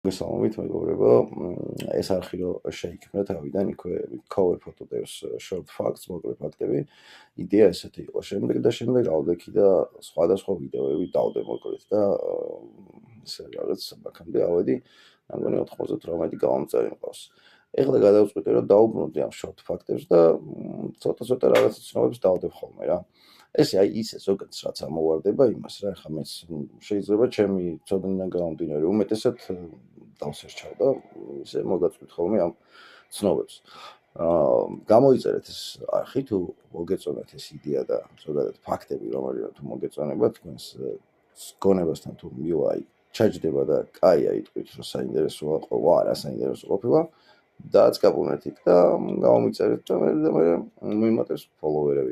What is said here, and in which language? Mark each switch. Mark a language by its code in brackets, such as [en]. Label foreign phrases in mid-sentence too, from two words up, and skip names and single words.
[ka] მოგესალმებით მეგობრებო, ეს არხი რო შეიქმნა თავიდან იქვე [en] cover photo- [ka] დევს [en] short facts, [ka] მოკლე ფაქტები. იდეა ესეთი იყო. შემდეგ ავდექი და სხვადასხვა ვიდეოები დავდე მოკლედ და ესე რაღაც აქამდე ავედი, მგონი 98 გამომწერი მყავს. ეხლა გადავწყვიტე რომ დავუბრუნდი ამ [en] short fact- [ka] ებს და ცოტა რაღაც ცნობებს დავდებ ხოლმე რა. ესე აი ისე ზოგადად რაც ამოვარდება იმას რა, ხა მეც შეიძლება ჩემი ცოდნიდან გამომდინარე უმეტესად დავსერჩავ და ისე მოგაწვით ხოლმე ამ ცნობებს. გამოიწერეთ ეს არხი თუ მოგეწონათ ეს იდეა და ზოგადად ფაქტები რომელიღაც თუ მოგეწონება თქვენს გონებასთან თუ მივა აი ჩაჯდება და კაი აიტყვით რომ საინტერესოა ყო არა საინტერესო ყოფილა დააწკაპუნეთ იქ და გამომიწერეთ და მე მიმატებს ფოლოვერები.